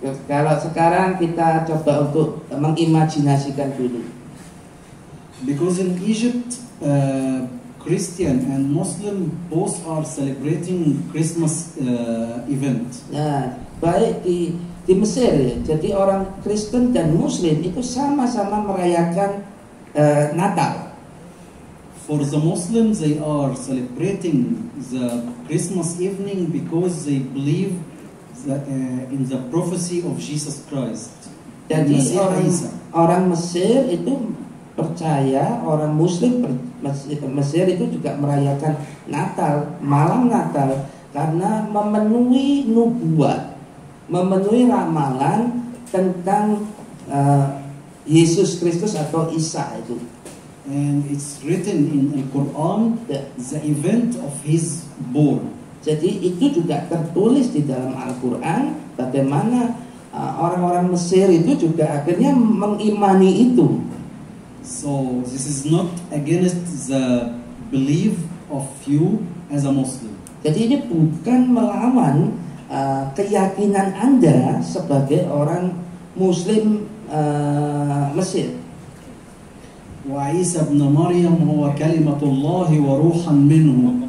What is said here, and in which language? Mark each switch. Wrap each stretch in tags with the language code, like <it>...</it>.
<id>Kalau sekarang kita coba untuk mengimajinasikan dulu.</id> <en>Because in Egypt, Christian and Muslim both are celebrating Christmas event.</en> <id>Nah, baik di Mesir ya. Jadi orang Kristen dan Muslim itu sama-sama merayakan Natal.</id> <en>For the Muslims, they are celebrating the Christmas evening because they believe in the prophecy of Jesus Christ.</en> <id>Jadi orang Mesir itu percaya, orang Muslim Mesir itu juga merayakan Natal, malam Natal, karena memenuhi nubuat, memenuhi ramalan tentang Yesus Kristus atau Isa itu.</id> <en>And it's written in Al-Quran the event of his born.</en> <id>Jadi itu juga tertulis di dalam Al-Quran bagaimana orang-orang Mesir itu juga akhirnya mengimani itu.</id> <en>So this is not against the belief of you as a Muslim.</en> <id>Jadi ini bukan melawan keyakinan Anda sebagai orang Muslim Mesir.</id> <ar>وعيسى ابن مريم هو كلمة الله وروحا منه.</ar>